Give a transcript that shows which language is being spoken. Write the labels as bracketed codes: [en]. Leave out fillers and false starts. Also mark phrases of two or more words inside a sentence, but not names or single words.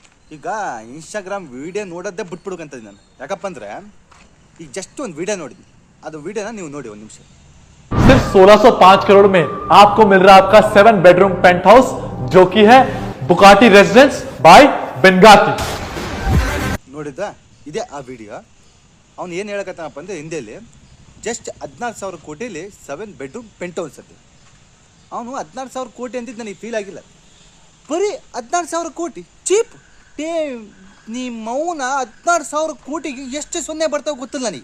[kn] ಈಗ ಇನ್ಸ್ಟಾಗ್ರಾಮ್ ವಿಡಿಯೋ ನೋಡೋದೇ ಬಿಟ್ಬಿಡ್ಬೇಕಂತದ್ದು ನಾನು. ಯಾಕಪ್ಪ ಅಂದರೆ ಈಗ ಜಸ್ಟ್ ಒಂದು ವಿಡಿಯೋ ನೋಡಿದ್ವಿ, ಅದು ವಿಡಿಯೋನ ನೀವು ನೋಡಿ ಒಂದು ನಿಮಿಷ. [hi] सिर्फ 1605 करोड़ में आपको मिल रहा है आपका 7 [en] bedroom pent house [hi] जो कि है बुकाटी रेजिडेंस बाय बेंगाती. [kn] ನೋಡಿದ್ದ ಇದೇ ಆ ವಿಡಿಯೋ. ಅವ್ನು ಏನು ಹೇಳಕತ್ತಾನಪ್ಪ ಅಂದರೆ ಹಿಂದಿಯಲ್ಲಿ ಜಸ್ಟ್ 14,000 ಕೋಟಿಲಿ 7 [en] bedroom pent house [kn] ಅದು. ಅವನು 14,000 ಕೋಟಿ ಅಂತಿದ್ದು ನನಗೆ ಫೀಲ್ ಆಗಿಲ್ಲ. ಬರೀ 14,000 ಕೋಟಿ ಚೀಪ್. ಮೌನ 14,000 ಕೋಟಿಗೆ ಎಷ್ಟು ಸೊನ್ನೆ ಬರ್ತಾವೆ ಗೊತ್ತಿಲ್ಲ ನನಗೆ.